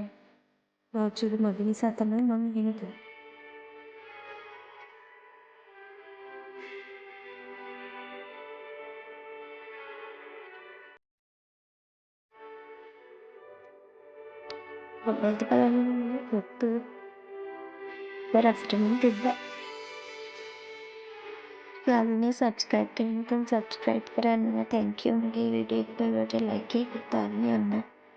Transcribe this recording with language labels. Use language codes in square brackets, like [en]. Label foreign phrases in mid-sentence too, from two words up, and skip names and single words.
[si] තාච්චිට මදි නිසා තමයි මම එහෙම කළේ. මොකද බලන්නේ කොත්තු රස්ටමින් තිබ්බා. [en] channel subscribe [hi] करना तो सब्सक्राइब करना [en] thank you [hi] मेरी वीडियो को लइक ही करना